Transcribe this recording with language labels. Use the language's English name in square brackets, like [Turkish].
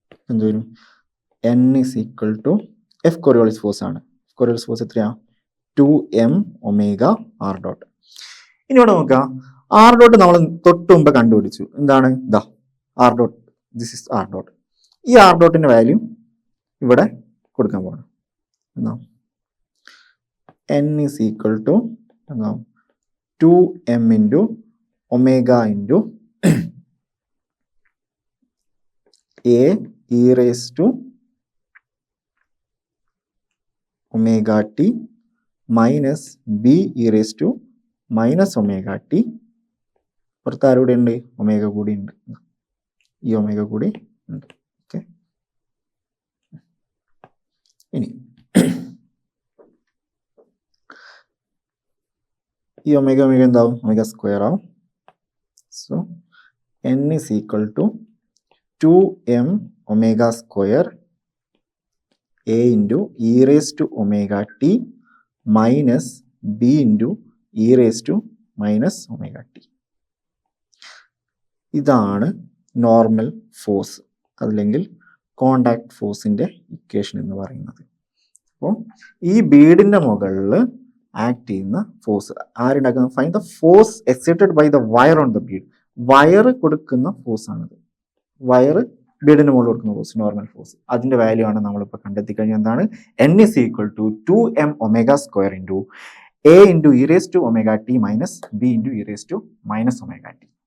[Malayalam] എന്ത് വരും, [English] n is equal to F Coriolis force ആണ്. Coriolis force [Malayalam] എത്രയാ, [English] 2m omega r dot. [Malayalam] ഇനി ഇവിടെ നോക്കുക, ആർ ഡോട്ട് നമ്മൾ തൊട്ട് മുമ്പ് കണ്ടുപിടിച്ചു. എന്താണ്, ഇതാ R dot, [English] This is r dot. [Malayalam] ഈ ആർ ഡോട്ടിന്റെ വാല്യൂ ഇവിടെ കൊടുക്കാൻ പോകണം. എന്താ, [English] n is equal to 2m into omega into a e raised to omega t minus b e raise to minus omega t. [Malayalam] പുറത്ത് ആരുടെ ഉണ്ട്? ഒമേഗ കൂടി ഉണ്ട്. ഈ ഒമേഗ കൂടി ഉണ്ട്. ഓക്കെ, ഇനി ഈ ഒമേഗ ഒമേഗ എന്താവും? ഒമേഗ സ്ക്വയർ ആവും. [English] So n is equal to 2m omega square a into e raised to omega t minus b into e raised to minus omega t. [Malayalam] ഇതാണ് നോർമൽ ഫോഴ്സ് അല്ലെങ്കിൽ contact ഫോഴ്സിന്റെ equation എന്ന് പറയുന്നത്. അപ്പോൾ ഈ ബീഡിന്റെ മുകളിൽ ആക്ട് ചെയ്യുന്ന force ആരുണ്ടാക്കുന്നത്? [English] Find the force excited by the wire on the bead. [Malayalam] Wire കൊടുക്കുന്ന ഫോഴ്സ് ആണിത്. വയർ ബീഡിന് മുകളിൽ കൊടുക്കുന്ന ഫോഴ്സ്, നോർമൽ ഫോഴ്സ്. അതിന്റെ വാല്യൂ ആണ് നമ്മളിപ്പോൾ കണ്ടെത്തി കഴിഞ്ഞാൽ എന്താണ്? [English] n is equal to 2m omega square into a into e raised to omega t minus b into e raised to minus omega t.